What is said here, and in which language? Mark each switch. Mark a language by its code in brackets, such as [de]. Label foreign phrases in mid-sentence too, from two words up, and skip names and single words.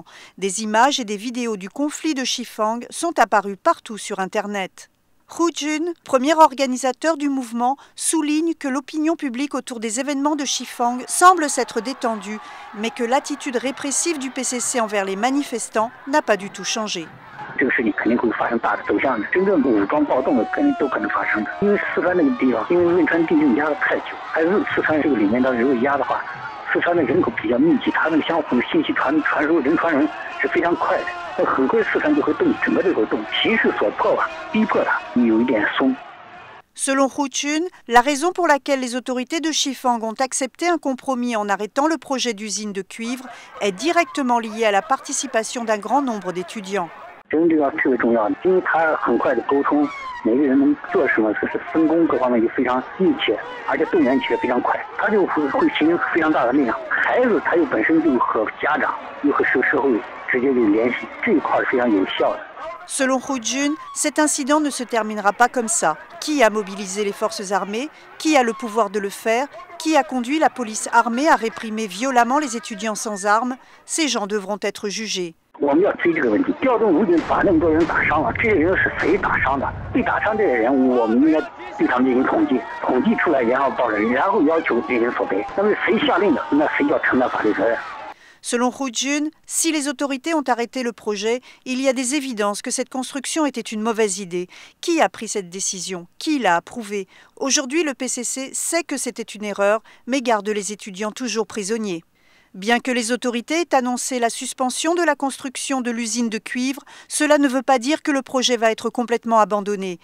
[fr] Des images et des vidéos du conflit de Shifang sont apparues partout sur Internet. Hu Jun, premier organisateur du mouvement, souligne que l'opinion publique autour des événements de Shifang semble s'être détendue, mais que l'attitude répressive du PCC envers les manifestants n'a pas du tout changé. [zh] 这个事情肯定会发生大的走向，真正武装暴动的都可能发生的。因为四川那个地方，因为汶川地震压得太久，还是四川这个里面的如果压的话，四川的人口比较密集，它那个相互的信息传输人传人是非常快的，那很快四川就会动，整个就会动，形势所迫吧，逼迫它有一点松。 [fr] Selon Hu Jun, la raison pour laquelle les autorités de Shifang ont accepté un compromis en arrêtant le projet d'usine de cuivre est directement liée à la participation d'un grand nombre d'étudiants. [zh] 真这个特别重要，因为他很快的沟通，每个人能做什么，就是分工各方面也非常密切，而且动员起来非常快，他就会形成非常大的力量。孩子他又本身就和家长又和社会直接的联系，这一块是非常有效的。 [fr] Selon Hu Jun, cet incident ne se terminera pas comme ça. Qui a mobilisé les forces armées? Qui a le pouvoir de le faire? Qui a conduit la police armée à réprimer violemment les étudiants sans armes? Ces gens devront être jugés. [zh] 我们要追这个问题，调动武警把那么多人打伤了，这些人是谁打伤的？被打伤这些人，我们应该对他们进行统计，统计出来然后报人，然后要求这些人索赔。那么谁下令的，那谁要承担法律责任？ [fr] Selon Hu Jun, si les autorités ont arrêté le projet, il y a des évidences que cette construction était une mauvaise idée. Qui a pris cette décision? Qui l'a approuvée? Aujourd'hui, le PCC sait que c'était une erreur, mais garde les étudiants toujours prisonniers. Bien que les autorités aient annoncé la suspension de la construction de l'usine de cuivre, cela ne veut pas dire que le projet va être complètement abandonné.